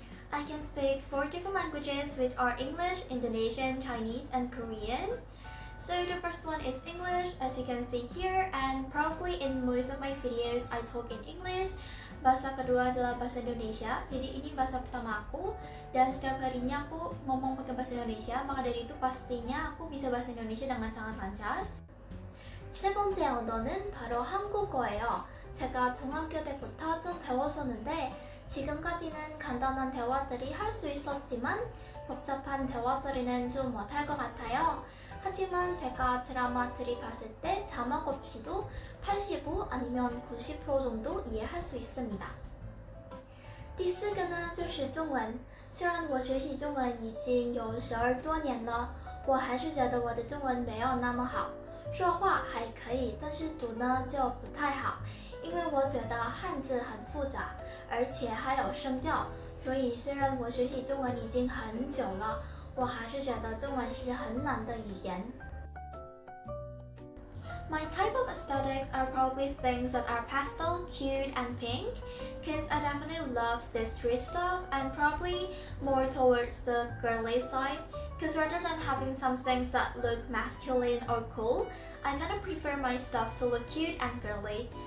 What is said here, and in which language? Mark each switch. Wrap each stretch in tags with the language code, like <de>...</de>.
<en>I can speak 4 different languages, which are English, Indonesian, Chinese, and Korean. So the first one is English, as you can see here, and probably in most of my videos, I talk in English.</en> <id>Bahasa kedua adalah bahasa Indonesia, jadi ini bahasa pertama aku dan setiap harinya aku ngomong pakai bahasa Indonesia, maka dari itu pastinya aku bisa bahasa Indonesia dengan sangat lancar.</id> <ko>세 번째 언어는 바로 한국어예요. 제가 중학교 때부터 좀 배웠었는데 지금까지는 간단한 대화들이 할 수 있었지만 복잡한 대화들이는 좀 못할 것 같아요. 하지만 제가 드라마들이 봤을 때 자막 없이도 85 아니면 90% 정도 이해할 수 있습니다.</ko> <zh>第四个呢就是中文，虽然我学习中文已经有12多年了，我还是觉得我的中文没有那么好，说话还可以，但是读呢就不太好，因为我觉得汉字很复杂，而且还有声调，所以虽然我学习中文已经很久了，我还是觉得中文是很难的语言。</zh> <en>My type of aesthetics are probably things that are pastel, cute, and pink, because I definitely love this street stuff and probably more towards the girly side, because rather than having some things that look masculine or cool, I kind of prefer my stuff to look cute and girly.</en>